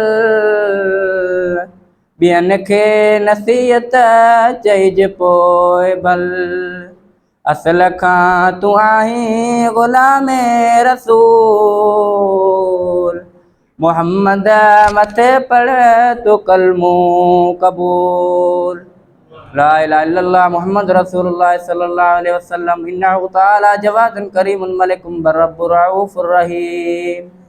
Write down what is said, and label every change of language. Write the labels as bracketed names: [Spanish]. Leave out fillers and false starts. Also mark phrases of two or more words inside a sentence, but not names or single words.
[Sindhi] ॿियनि खे नसीहत चइजे पोइ भल असल खां तूं आहीं ग़ुलामे रसूल मोहम्मद मथे पढ़ तूं कलमो क़बूल [Arabic] لا إله إلا الله محمد رسول الله صلى الله عليه وسلم إنه تعالى جواد كريم ملك بر رب رؤوف رحيم